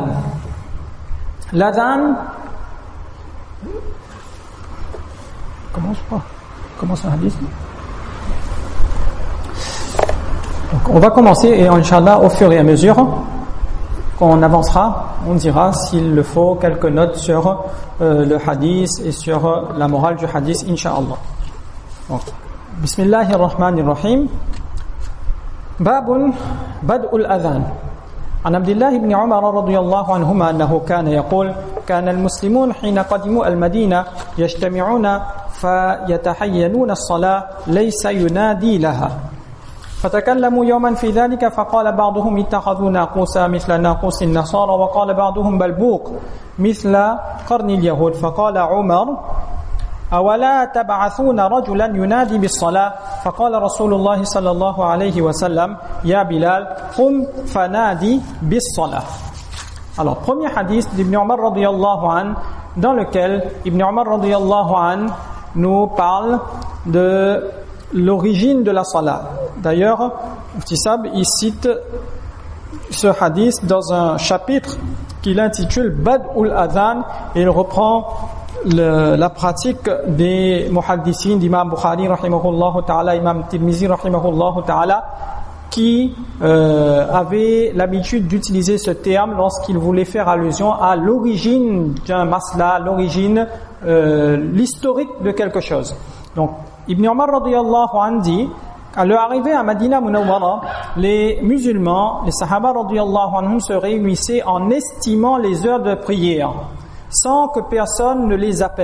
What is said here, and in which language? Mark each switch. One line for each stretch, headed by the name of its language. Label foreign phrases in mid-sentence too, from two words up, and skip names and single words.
French: L'Azan, Comment c'est un hadith? Donc, on va commencer et Inch'Allah, au fur et à mesure qu'on avancera, on dira s'il le faut quelques notes sur le hadith et sur la morale du hadith, Inch'Allah. Donc, Bismillahirrahmanirrahim.
Arabic: باب بدء الأذان. عن عبد الله بن عمر رضي الله عنهما أنه كان يقول كان المسلمون حين قدموا المدينة يجتمعون فيتحينون الصلاة ليس ينادي لها فتكلموا يوما في ذلك فقال بعضهم اتخذوا ناقوسا مثل ناقوس النصارى وقال بعضهم بلبوق مثل قرن اليهود فقال عمر أولا تبعثون رجلا ينادي بالصلاة فقال رسول الله صلى الله عليه وسلم يا بلال قم فنادي بالصلاة.
French: Alors, premier hadith d'Ibn Umar
Arabic: رضي الله عن,
French: dans lequel Ibn Umar
Arabic: رضي الله عن
French: nous parle de l'origine de la salat. D'ailleurs, Muftisab, il cite ce hadith dans un chapitre qu'il intitule
Arabic: بدء الأذان,
French: et il reprend la pratique des muhaddisins d'Imam Bukhari
Arabic: رحمه الله تعالى,
French: Imam Tirmizi
Arabic: رحمه الله تعالى,
French: qui avaient l'habitude d'utiliser ce terme lorsqu'ils voulaient faire allusion à l'origine d'un masla, l'origine, l'historique de quelque chose. Donc Ibn Umar
Arabic: رضي الله عنه
French: dit, à leur arrivée à Madina Munawwara, les musulmans, les sahaba
Arabic: رضي الله عنهم
French: se réunissaient en estimant les heures de prière sans que personne ne les appelle.